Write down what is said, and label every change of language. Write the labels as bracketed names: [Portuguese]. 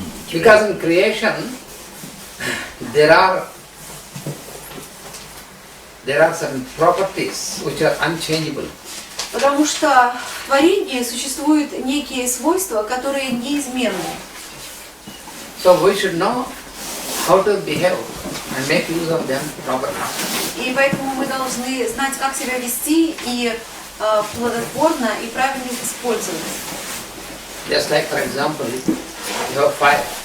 [English] Because in creation there are certain properties which are unchangeable. [Russian] Потому что в творении существуют некие свойства, которые неизменны. [English] So we should know how to behave and make use of them properly. [Russian] И поэтому мы должны знать, как себя вести и плодотворно и правильно их использовать. [English] Just like, for example, you have fire.